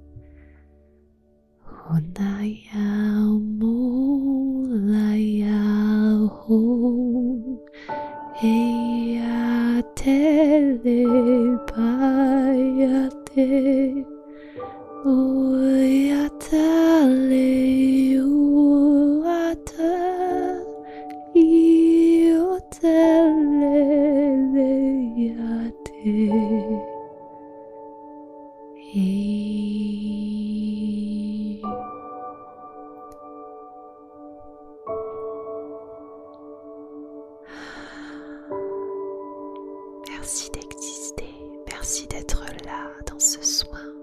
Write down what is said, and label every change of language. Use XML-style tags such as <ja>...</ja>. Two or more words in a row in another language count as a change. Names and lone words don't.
<fr>Onaya mulaya ho eya telepayate oyatale uata ioteleyate. Merci d'exister, merci d'être là dans ce soin.</fr>